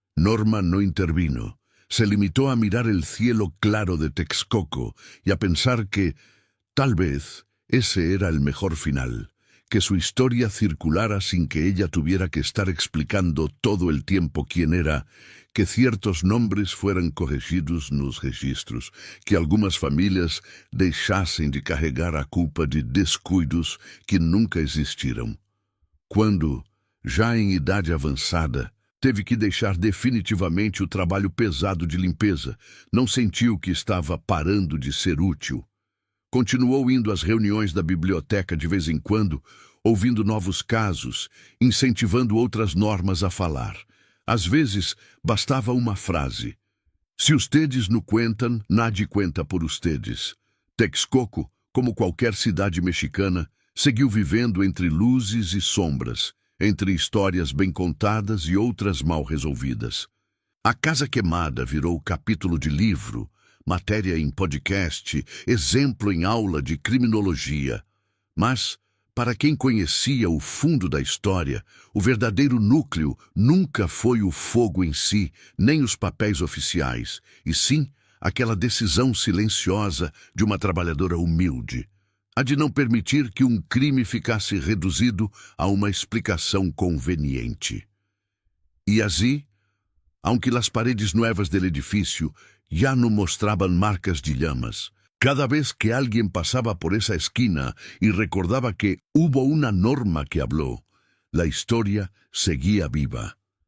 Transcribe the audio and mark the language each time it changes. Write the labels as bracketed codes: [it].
[es] Norma no intervino. Se limitó a mirar el cielo claro de Texcoco y a pensar que, tal vez, ese era el mejor final, que su historia circulara sin que ella tuviera que estar explicando todo el tiempo quién era, que ciertos nombres fueran corregidos [pt] nos registros, que algumas famílias deixassem de carregar a culpa de descuidos que nunca existiram. Quando, já em idade avançada, teve que deixar definitivamente o trabalho pesado de limpeza, não sentiu que estava parando de ser útil. Continuou indo às reuniões da biblioteca de vez em quando, ouvindo novos casos, incentivando outras normas a falar. Às vezes, bastava uma frase. [es] Se ustedes no cuentan, nadie cuenta por ustedes. [pt] Texcoco, como qualquer cidade mexicana, seguiu vivendo entre luzes e sombras, entre histórias bem contadas e outras mal resolvidas. A Casa Queimada virou capítulo de livro, matéria em podcast, exemplo em aula de criminologia. Mas, para quem conhecia o fundo da história, o verdadeiro núcleo nunca foi o fogo em si, nem os papéis oficiais, e sim aquela decisão silenciosa de uma trabalhadora humilde, a de não permitir que um crime ficasse reduzido a uma explicação conveniente. E assim, [es] aunque las paredes nuevas del edificio ya no mostraban marcas de llamas, cada vez que alguien pasaba por esa esquina y recordaba que hubo una norma que habló, la historia seguía viva.